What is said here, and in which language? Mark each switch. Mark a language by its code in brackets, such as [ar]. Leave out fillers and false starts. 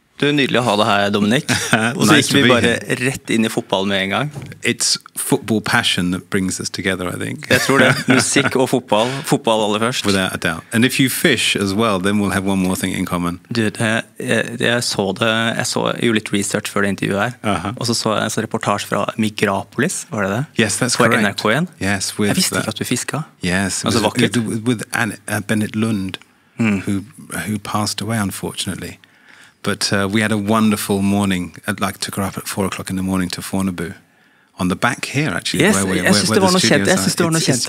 [no] Det nydelig å ha det her, Dominic. Og så gikk vi bare rett inn I fotball med en gang. [en] It's football passion that brings us together, I think. [no] Jeg tror det. Musikk og fotball. Fotball aller først. [en] Without a doubt. And if you fish as well, then we'll have one more thing in common. [no] Du, jeg så jo litt research før det intervjuet her. Og så jeg en reportasje fra Migrapolis, var det det? [en] Yes, that's correct. [no] På NRK1. [en] Yes, [no] jeg visste ikke at du fisket. [en] Yes, with Bennett Lund, who passed away, unfortunately. But we had a wonderful morning. Took her up at 4 o'clock in the morning to Fornebu. On the back here, actually. [no] Yes, jeg synes det var noe kjent.